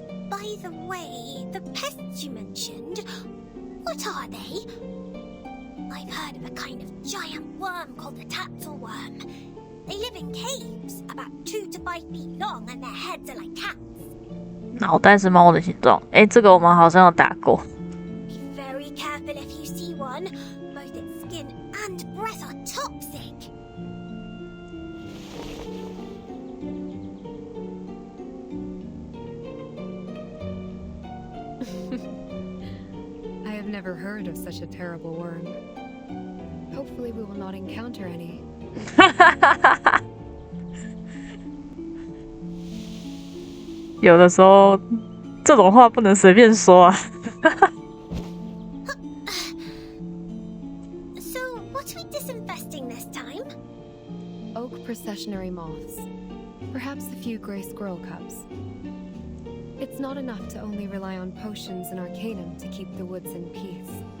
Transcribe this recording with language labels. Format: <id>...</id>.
<en>By the way, the pests you mentioned, what are they? I've heard of a kind of giant worm called the tatzelworm. They live in caves, about 2 to 5 feet long, and their heads are like cats.</en> <zh>脑袋是猫的形状，这个我们好像有打过。</zh> <en>Be very careful if you see one. Both its skin and breath are toxic. I have never heard of such a terrible worm. Hopefully we will not encounter any.</en> <zh>有的时候这种话不能随便说啊。</zh> <en>So, what are we disinfesting this time? Oak processionary moths. Perhaps a few gray squirrel cubs. It's not enough to only rely on potions and arcanum to keep the woods in peace.</en>